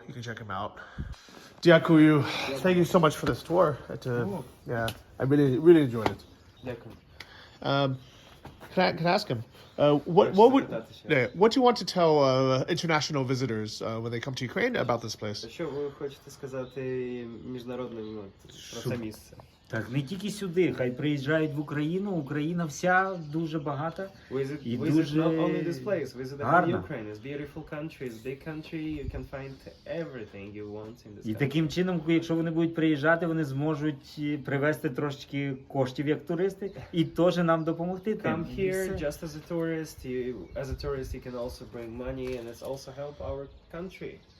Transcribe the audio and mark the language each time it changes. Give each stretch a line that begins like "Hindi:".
English: You can check them out. Дякую. Thank you so much for this tour. I really enjoyed it.
Ukrainian: Дякую.
English: Can I ask him? What do you want to tell international visitors when they come to Ukraine about this place?
Ukrainian: Що ви хочете сказати міжнародним про це місце? Так, не тільки сюди, хай приїжджають в Україну. Україна вся дуже багата.
English: Visit not only this place, visit the whole Ukraine. It's a beautiful country, it's a big country, you can find everything you want in this country.
Ukrainian: І таким чином, якщо вони будуть приїжджати, вони зможуть привезти трошечки коштів як туристи і теж нам допомогти.
English: Come here just as a tourist. You can also bring money and it's also help our country.